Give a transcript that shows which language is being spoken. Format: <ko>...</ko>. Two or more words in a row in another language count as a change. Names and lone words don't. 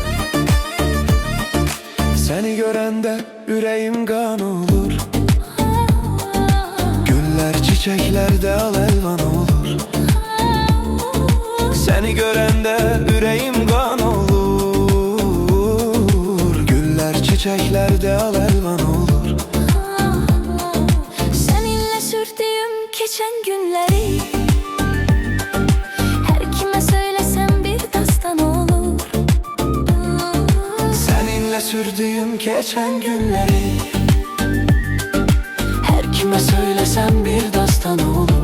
<az>Səni görəndə ürəyim qan olur,</az> <tr>güller çiçeklerde al elvan olur.</tr> <az>Səni görəndə ürəyim qan olur,</az> <tr>güller çiçeklerde al elvan olur. Seninle sürdüğüm geçen günleri her kime söylesem bir dastan olur. Seninle sürdüğüm geçen günleri her kime söylesem bir dastan olur.</tr>